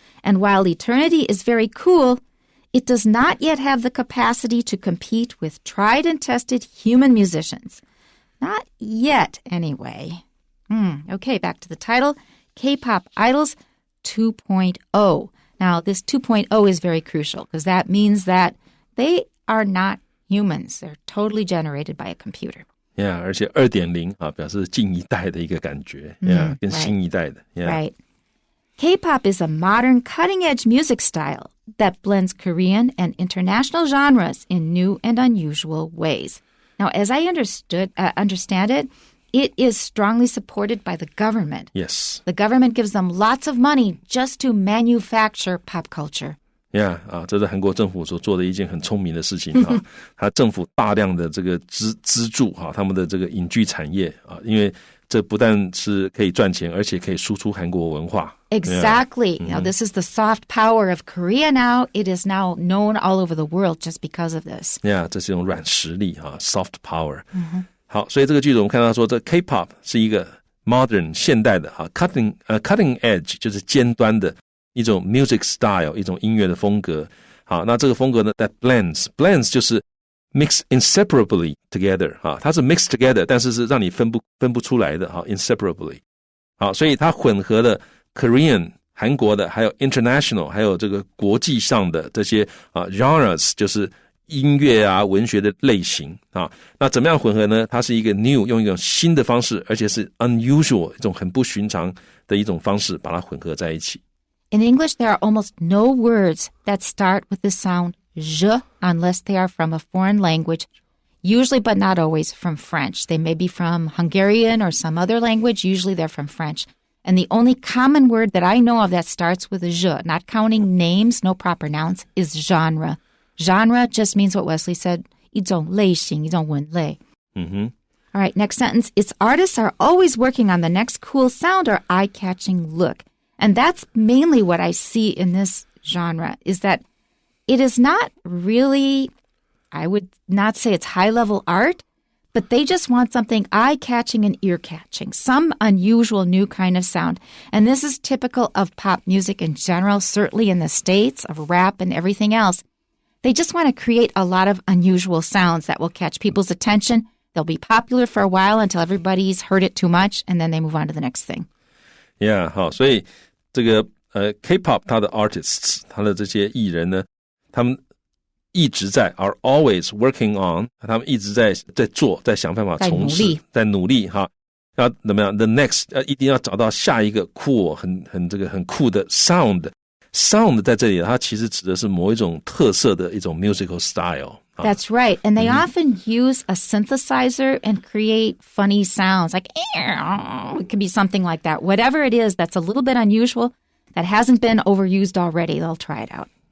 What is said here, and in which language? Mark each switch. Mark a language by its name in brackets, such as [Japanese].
[English] And while Eternity is very cool, it does not yet have the capacity to compete with tried and tested human musicians. Not yet, anyway. Okay, back to the title, K-pop Idols 2.0. Now, this 2.0 is very crucial because that means that they are not humans. They're totally generated by a computer. [Chinese] Yeah, 而且 2.0 表示近一代的一个感觉 跟新一代的 [English] Right. K-pop is a modern, cutting-edge music style that blends Korean and international genres in new and unusual ways. Now, as I understand it, it is strongly supported by the government. Yes. The government gives them lots of money just to manufacture pop culture. [Chinese] Yeah, 这是韩国政府所做的一件很聪明的事情他政府大量的这个资助他们的这个影剧产业因为这不但是可以赚钱，而且可以输出韩国文化。 [English] Exactly. Yeah. Now, this is the soft power of Korea now. It is now known all over the world just because of this. [Chinese] Yeah, 这是一种软实力 soft power. 好，所以这个句子我们看到说，这 K-pop 是一个 modern 现代的 cutting edge 就是尖端的一种 music style，一种音乐的风格。好，那这个风格呢 that blends 就是 mix inseparably together 它是 mix together，但是是让你分不出来的inseparably。好，所以它混合了 Korean 韩国的，还有 international， 还有这个国际上的这些genres， 就是音乐文学的类型那怎么样混合呢？它是一个 new， 用一种新的方式，而且是 unusual， 一种很不寻常的一种方式把它混合在一起。 [English] In English, there are almost no words that start with the sound je unless they are from a foreign language, usually but not always from French. They may be from Hungarian or some other language. Usually they're from French.And the only common word that I know of that starts with a je, not counting names, no proper nouns, is genre. Genre just means what Wesley said, 一种类型，一种文类。 All right, next sentence. Its artists are always working on the next cool sound or eye-catching look. And that's mainly what I see in this genre, is that it is not really, I would not say it's high-level art,But they just want something eye-catching and ear-catching, some unusual new kind of sound. And this is typical of pop music in general, certainly in the States, of rap and everything else. They just want to create a lot of unusual sounds that will catch people's attention. They'll be popular for a while until everybody's heard it too much, and then they move on to the next thing. [Chinese] Yeah, 好，所以这个K-pop 它的 artists， 它的这些艺人呢，他们一直在 are always working on，他们一直在做，在想办法从事，在努力要怎么样 the next 一定要找到下一个cool 很酷的 sound 在这里它其实指的是某一种特色的一种 musical style。 [English] That's right. And they often use a synthesizer and create funny sounds like it could be something like that. Whatever it is that's a little bit unusual that hasn't been overused already, they'll try it out.